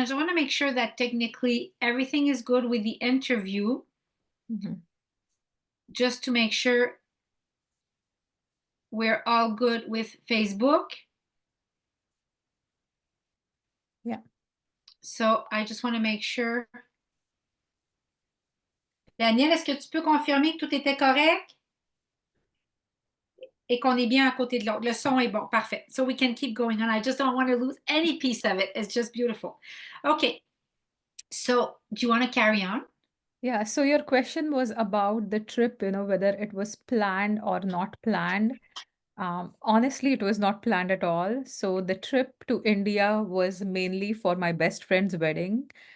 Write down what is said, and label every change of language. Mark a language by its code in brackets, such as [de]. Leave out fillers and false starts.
[en] I just want to make sure that technically everything is good with the interview. Mhm. Just to make sure we're all good with Facebook. Yeah. So I just want to make sure. [fr] Daniel, est-ce que tu peux confirmer que tout était correct et qu'on est bien à côté de l'autre? Le son est bon, parfait. [en] So we can keep going on. I just don't want to lose any piece of it. It's just beautiful. Okay. So do you want to carry on? Yeah, so your question was about the trip, whether it was planned or not planned. Honestly, it was not planned at all. So the trip to India was mainly for my best friend's wedding.